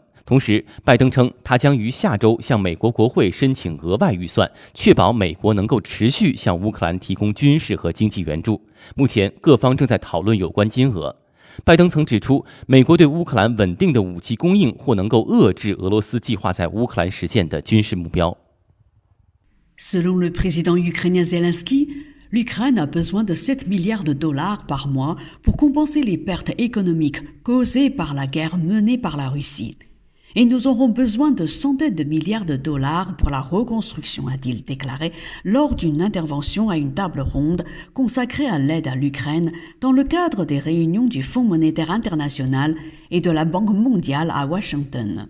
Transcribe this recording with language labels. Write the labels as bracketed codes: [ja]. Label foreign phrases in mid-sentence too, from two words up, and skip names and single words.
[zh] 同时，拜登称，他将于下周向美国国会申请额外预算，确保美国能够持续向乌克兰提供军事和经济援助。目前，各方正在讨论有关金额。拜登曾指出，美国对乌克兰稳定的武器供应或能够遏制俄罗斯计划在乌克兰实现的军事目标。 [fr] Selon le président ukrainien Zelensky, l'Ukraine a besoin de 7 milliards de dollars par mois pour compenser les pertes économiques causées par la guerre menée par la Russie. Et nous aurons besoin de centaines de milliards de dollars pour la reconstruction, a-t-il déclaré lors d'une intervention à une table ronde consacrée à l'aide à l'Ukraine dans le cadre des réunions du Fonds monétaire international et de la Banque mondiale à Washington.